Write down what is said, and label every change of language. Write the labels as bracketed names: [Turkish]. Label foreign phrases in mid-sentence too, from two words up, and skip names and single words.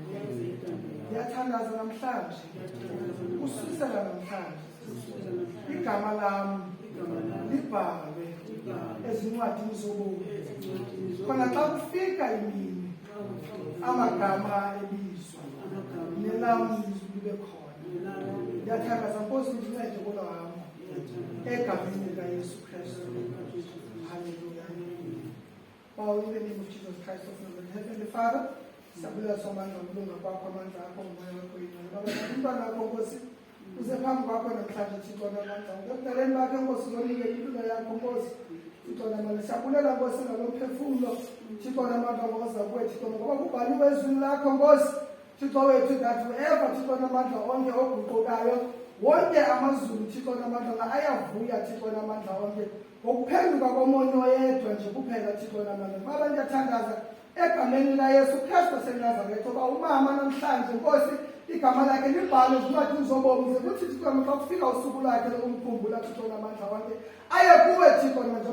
[Xhosa] Ngiyathandaza namhlanje, ususela namhlanje igama lami libhalwe ezincwadini zobomi. Khona xa kufika imini amagama ebizwa nelam libe khona. Ngiyathandaza Nkosi ndincede kolo hamba egameni likaYesu Kristu. Hallelujah. [English] Power in the name of Jesus Christ of Nazareth. Heavenly Father, [Xhosa] siyabulela somandla ngokulunga kwakho, amandla akho, umoya wakho oyingcwele. Baba, umntwana wakho Nkosi uze phambi kwakho namhlanje Thixo namandla. Ekudaleni bakhe Nkosi uzonike impilo yakho Nkosi Thixo namandla. Siyabulela Nkosi ngalo mphefumlo Thixo namandla ngoza kuwe Thixo, ngoba kubhaliwe ezwini lakho Nkosi Thixo wethu [English] that whoever [Xhosa] Thixo namandla onke oguqukayo, wonke amazulu Thixo namandla ayavuya Thixo namandla onke ngokuphenduka komunye oyedwa nje kuphela Thixo namandla. Baba, ndiyathandaza egameni likaYesu Kristu waseNazaretha uba umama namhlanje Nkosi igama lakhe libhalwe ezincwadini zobomi, ze kuthi Thixo xa kufika usuku lakhe lokumkhumbula Thixo namandla onke aye kuwe Thixo namandla.